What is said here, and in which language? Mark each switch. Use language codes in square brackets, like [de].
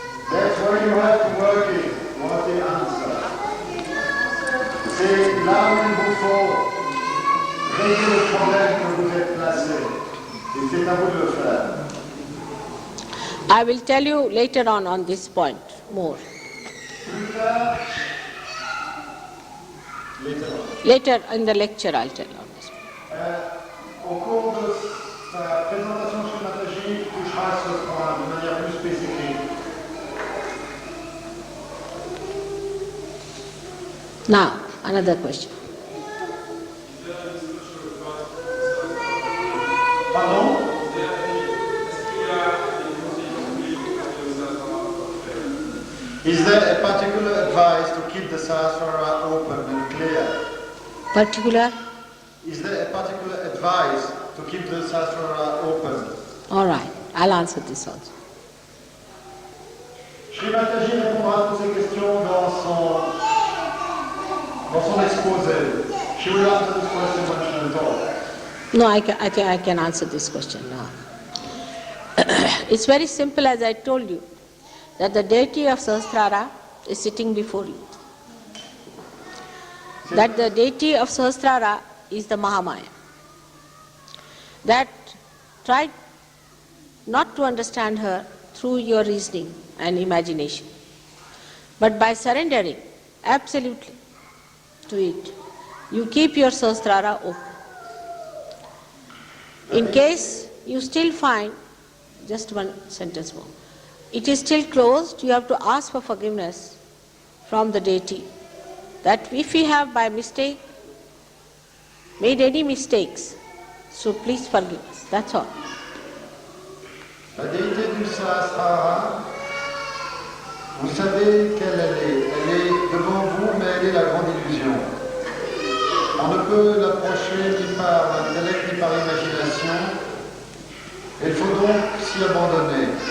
[en] That's where you have to work it. What the answer? [fr] C'est là où il vous faut régler le problème que vous êtes placé. Et c'est à vous de le faire. [en] I will tell you later on this point more. Later in the lecture I'll tell you on this. [fr] Au cours de sa présentation schématologique, touchera ce point de manière plus spécifique. [en] Now, another question. Pardon? Is there a particular advice to keep the Sahasrara open and clear? Particular? Is there a particular advice to keep the Sahasrara open? All right, I'll answer this also. [fr] Shri Mataji répondra à toutes ces questions dans son exposé. [en] She will answer this question when she will talk. No, I can answer this question now. It's very simple, as I told you, that the deity of Sahasrara is sitting before you. That the deity of Sahasrara is the Mahamaya. That try not to understand her through your reasoning and imagination, but by surrendering absolutely to it, you keep your Sahasrara open. In case you still find, just one sentence more, it is still closed, you have to ask for forgiveness from the deity. That if we have by mistake made any mistakes, so please forgive us. That's all. [fr] La déité du Sahasrara, vous savez quelle elle est. Elle est devant vous, mais elle est la grande illusion. On ne peut l'approcher ni par l'intellect ni par l'imagination. Il faut donc s'y abandonner.